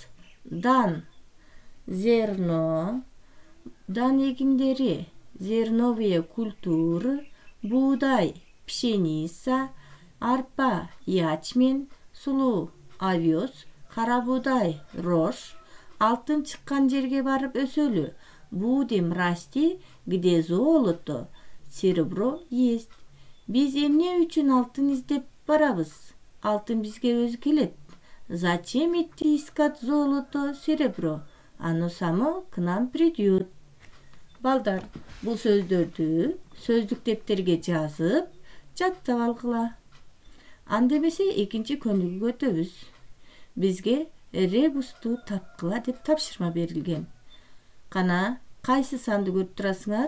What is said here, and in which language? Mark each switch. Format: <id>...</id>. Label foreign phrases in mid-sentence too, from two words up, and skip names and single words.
<ky>Дан, зерно, дан эгиндери,</ky> <ru>зерновые культуры,</ru> <ky>буудай, пшеница, арпа, ячмень, сулуу, овес, кара буудай, рожь. Алтын чыккан жерге барып өсөлү.</ky> <ru>Будем расти, где золото, серебро есть.</ru> <ky>Биз эмне үчүн алтын издеп барабыз? Алтын бизге өзү келет.</ky> <ru>Зачем идти искать золото, серебро? Оно само к нам придет.</ru> <ky>Балдар, бул сөздөрдү сөздүк дептерге жазып, жаттап алгыла. Андемесе экинчи көнүгүүгө өтөбүз. Бизге ребусту тапкыла деп тапшырма берилген. Кана, кайсы санды көрүп турасыңар?</ky>